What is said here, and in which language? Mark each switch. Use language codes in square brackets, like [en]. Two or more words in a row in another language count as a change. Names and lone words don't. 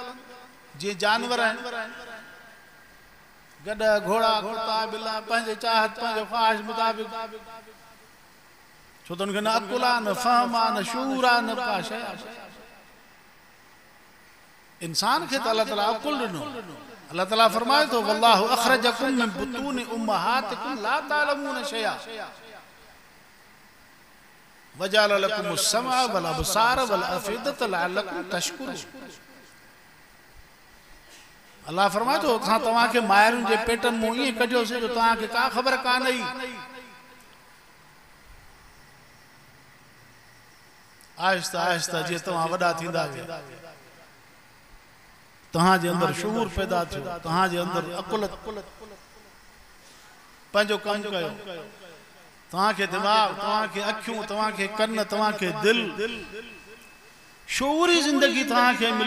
[sd] जीअं जानवर आहिनि, गॾ घोड़ा कुत्ता बिला पंहिंजे चाहत पंहिंजे ख़्वाहिश मुताबिक़, छो त उनखे न अक़ुल आहे न फ़हम आहे न शूर आहे न का शइ आहे। इंसान खे त अल्लाह ताला अक़ुल ॾिनो, अल्लाह ताला फरमाए तो [ar] والله أخرجكم من بطون أمهاتكم لا تعلمون شيئا وجعل لكم السمع والأبصار والأفئدة لعلكم تشكرون. [sd] अल्लाह फरमाए तो असां तव्हांखे मायरुनि जे पेटनि मूं ईअं कढियोसीं जो तव्हांखे का ख़बर कान हुई। आहिस्ता आहिस्ता जीअं तव्हां वॾा थींदा विया तव्हांजे अंदरि शूर पैदा थियो, तव्हांजे अंदरि अकुलत पंहिंजो कमु कयो, तव्हांखे दिमाग़, तव्हांखे अखियूं, तव्हांखे कन, तव्हांखे दिल, शूरी ज़िंदगी तव्हांखे मिली।